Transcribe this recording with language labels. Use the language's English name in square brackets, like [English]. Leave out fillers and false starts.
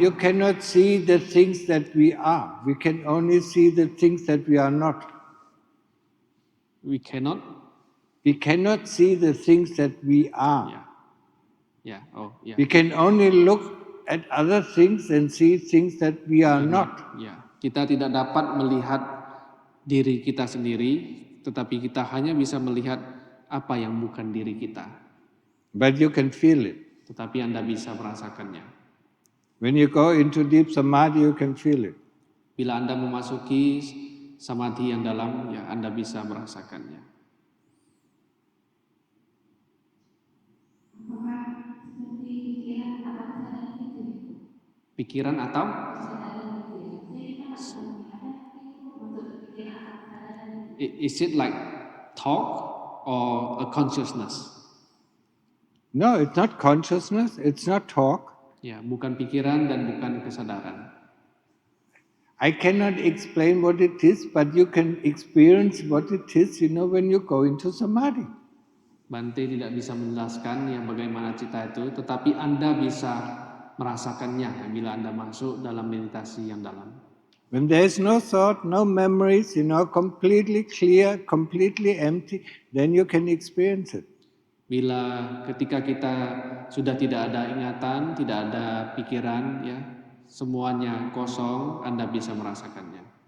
[English] You cannot see the things that we are. We can only see the things that we are not. We cannot? We cannot see the things that we are. Yeah. Oh, yeah. We can only look at other things and see things that we are not. [Indonesian] Ya, kita tidak dapat melihat diri kita sendiri, tetapi kita hanya bisa melihat apa yang bukan diri kita. [English] But you can feel it. [Indonesian] Tetapi Anda bisa merasakannya. [English] When you go into deep samadhi, you can feel it. [Indonesian] Bila Anda memasuki samadhi yang dalam, ya Anda bisa merasakannya. Pikiran atau? [English] Is it like talk or a consciousness? No, it's not consciousness, it's not talk. [Indonesian] Ya, bukan pikiran dan bukan kesadaran. [English] I cannot explain what it is, but you can experience what it is, when you go into samadhi. [Indonesian] Bante tidak bisa menjelaskan yang bagaimana cita itu, tetapi Anda bisa merasakannya bila Anda masuk dalam meditasi yang dalam. [English] When there is no thought, no memories, completely clear, completely empty, then you can experience it. [Indonesian] Bila ketika kita sudah tidak ada ingatan, tidak ada pikiran, ya, semuanya kosong, Anda bisa merasakannya.